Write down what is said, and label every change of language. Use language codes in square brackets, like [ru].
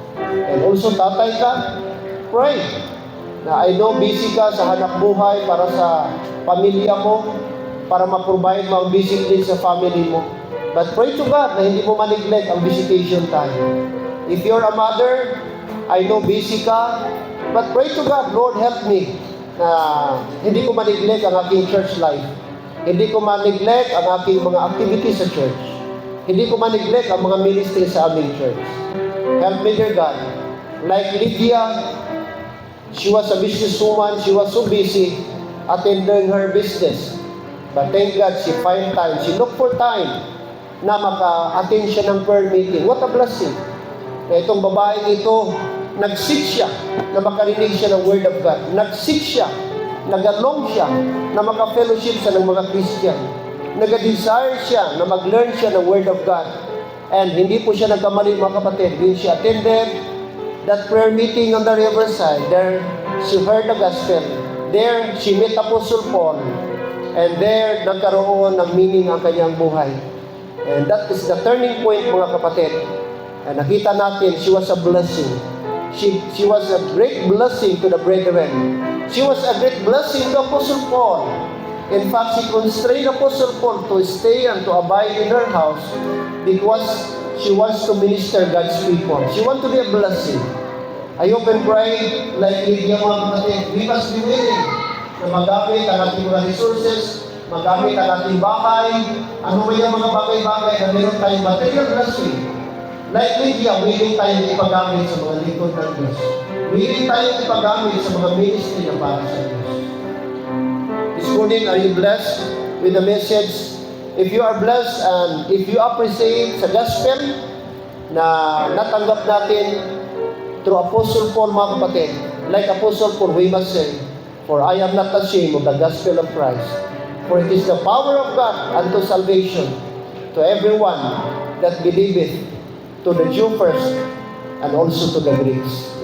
[tl] And also, tatay ka, pray na I know busy ka sa hanap buhay para sa pamilya mo, para ma-provide mo ang basic needs sa family mo. [en] But pray to God [tl] na hindi mo ma-neglect ang visitation time. [en] If you're a mother, I know busy ka, but pray to God, Lord, help me [tl] na hindi ko ma-neglect ang aking church life. Hindi ko ma-neglect ang aking mga activities sa church. Hindi ko ma-neglect ang mga ministry sa aming church. [en] Help me, dear God. Like Lydia, she was a businesswoman. She was so busy attending her business. But thank God, she find time. [tl] She looked for time na maka-attend siya ng prayer meeting. What a blessing. Na itong babaeng ito, nag-seek siya na makarinig siya ng Word of God. Nag-seek siya, nag-along siya na maka-fellowship siya ng mga Christian. Nag-desire siya na mag-learn siya ng Word of God. And hindi po siya nagkamali, mga kapatid. [en] When she attended that prayer meeting on the riverside, there she heard the gospel. There she met Apostle Paul. And there [tl] nagkaroon ng meaning ang kanyang buhay. [en] And that is the turning point, [tl] mga kapatid. [en] And nakita natin, she was a blessing. She was a great blessing to the brethren. She was a great blessing to Apostle Paul. In fact, she constrained Apostle Paul to stay and to abide in her house because she wants to minister God's people. She wants to be a blessing. [tl] I hope and pray, like Lydia, mga kapatid, we must be willing na magamit ang ating mga resources, magamit ang ating bahay, ano ba yung mga bagay-bagay na meron tayong material blessing. Like Lydia, willing tayong ipagamit sa mga lingkod ng Diyos. Willing tayong ipagamit sa mga ministry na para sa Diyos. [en] This morning, are you blessed with the message? If you are blessed and if you appreciate sa gospel na natanggap natin through Apostle Paul, [tl] mga kapatid, [en] like Apostle Paul, we must say, for I am not ashamed of the gospel of Christ, for it is the power of God unto salvation to everyone that believeth, to the Jew first, and also to the Greeks.